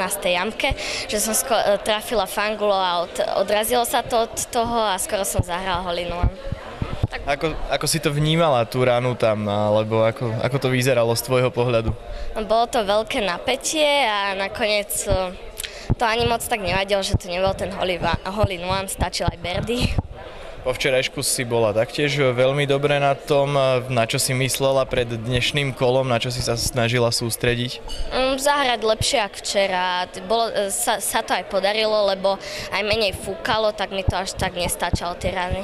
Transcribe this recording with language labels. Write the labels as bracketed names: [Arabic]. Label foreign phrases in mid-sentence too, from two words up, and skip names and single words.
[Slovak] jamke, že som trafila fangulo a odrazilo sa to od toho a skoro som zahrala holinu. Ako si to vnímala, tú ránu tam, alebo ako to vyzeralo z tvojho pohľadu? Bolo to veľké napätie a nakoniec to ani moc tak nevadilo, že to nebol ten [English] hole in one, [Slovak] stačil aj birdie. Po včerajšku si bola taktiež veľmi dobre na tom, na čo si myslela pred dnešným kolom, na čo si sa snažila sústrediť? Zahrať lepšie ako včera. Sa to aj podarilo, lebo aj menej fúkalo, tak mi to až tak nestačalo tie rány.